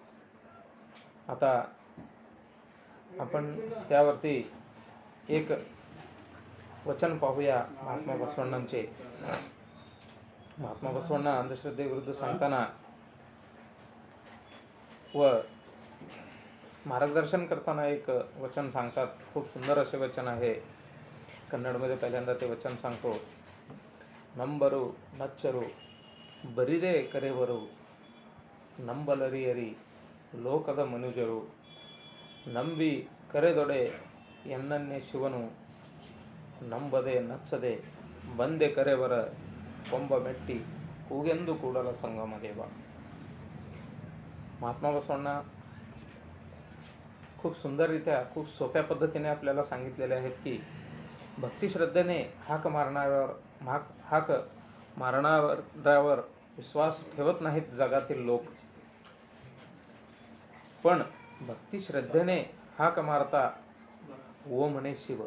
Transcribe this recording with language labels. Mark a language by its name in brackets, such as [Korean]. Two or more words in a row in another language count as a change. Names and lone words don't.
[Marathi] आता आपण त्यावरती एक वचन पाहूया महात्मा बसवण्णांचे. महात्मा बसवण्णा अंधश्रद्धेविरुद्ध सांगताना व मार्गदर्शन करताना एक वचन सांगतात. खूप सुंदर असे वचन आहे. कन्नडमध्ये पहिल्यांदा ते वचन सांगतो. [Kannada] ನಂಬರು ನಚ್ಚರು ಬರಿದೇ ಕರೆವರು ನಂಬಲರಿಯರಿ ಲೋಕದ ಮನುಜರು ನಂಬಿ ಕರೆದೊಡೆ ಎನ್ನನ್ನೇ ಶಿವನು ನಂಬದೆ ನಚ್ಚದೆ ಬಂದೆ ಕರೆವರ ಕೊಂಬ ಮೆಟ್ಟಿ ಕೂಗೆಂದು ಕೂಡಲ संगम देव. [Marathi] महात्मा बसवण्णा खूप सुंदररित्या खूप सोप्या पद्धतीने आपल्याला सांगितलेले आहेत की भक्ती श्रद्धेने हाक मारणाऱ्यावर विश्वास ठेवत नाहीत जगातील लोक, पण भक्ती श्रद्धेने हाक मारता ओ म्हणे शिव.